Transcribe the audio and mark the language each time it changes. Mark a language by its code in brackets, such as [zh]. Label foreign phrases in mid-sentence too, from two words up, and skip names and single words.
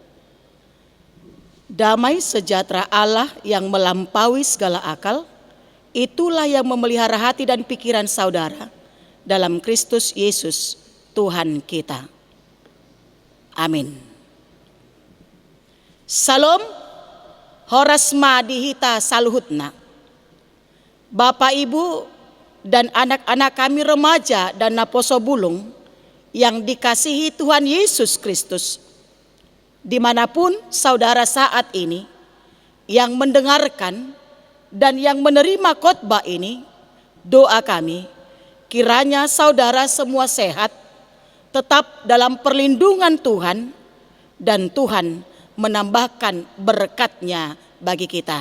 [id] Damai sejahtera Allah yang melampaui segala akal, itulah yang memelihara hati dan pikiran saudara dalam Kristus Yesus Tuhan kita. [bbc] Amin. Salam horas madihita saluhutna. [id] Bapak, Ibu, dan anak-anak kami remaja dan [bbc] naposo bulung [id] yang dikasihi Tuhan Yesus Kristus. Dimanapun saudara saat ini yang mendengarkan dan yang menerima khotbah ini, doa kami kiranya saudara semua sehat, tetap dalam perlindungan Tuhan, dan Tuhan menambahkan berkat-Nya bagi kita.